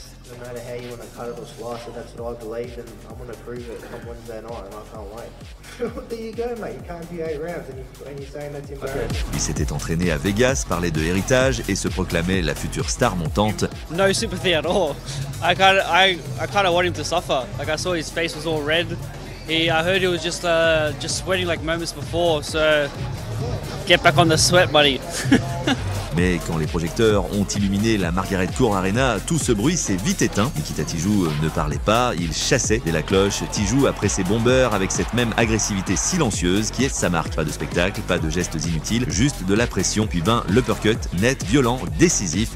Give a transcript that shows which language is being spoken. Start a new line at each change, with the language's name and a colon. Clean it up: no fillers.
English: No matter how you want to cut it or slice it, that's what I believe, and I'm going to prove it on Wednesday night, and I can't wait. There you go, mate. You can't do 8 rounds, and you're saying that's embarrassing.
French: Il s'était entraîné à Vegas, parlait de héritage et se proclamait la future star montante.
English: No sympathy at all. I kind of want him to suffer. Like I saw his face was all red. I heard he was just sweating like moments before. So get back on the sweat, buddy.
French: Mais quand les projecteurs ont illuminé la Margaret Court Arena, tout ce bruit s'est vite éteint. Nikita Tijou ne parlait pas, il chassait dès la cloche. Tijou a pressé Bomber avec cette même agressivité silencieuse qui est sa marque. Pas de spectacle, pas de gestes inutiles, juste de la pression. Puis vint l'uppercut, net, violent, décisif.